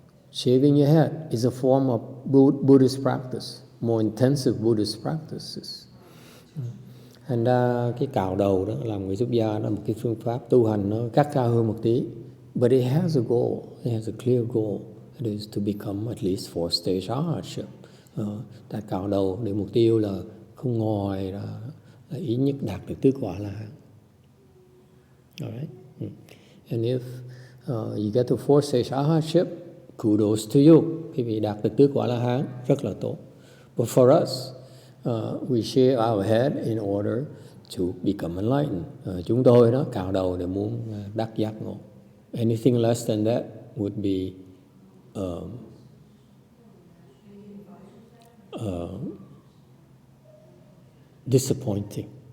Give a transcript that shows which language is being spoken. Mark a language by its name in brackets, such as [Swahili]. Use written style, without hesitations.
[English] Shaving your head is a form of Buddhist practice, more intensive Buddhist practices. [Vietnamese] Thành ra cái cạo đầu đó làm người xuất gia là một cái phương pháp tu hành nó gắt cao hơn một tí. [English] But it has a goal, it has a clear goal. It is to become at least fourth stage arhatship. [Vietnamese] Ta cạo đầu để mục tiêu là không ngòi, là ít nhất đạt được tứ quả La-hán. [English] Alright? And if you get to fourth stage arhatship, kudos to you. [Vietnamese] Quý vị đạt được tứ quả La-hán rất là tốt. [English] But for us, we shave our head in order to become enlightened. [Vietnamese] Chúng tôi đó cạo đầu để muốn đắc giác ngộ. [English] Anything less than that would be disappointing.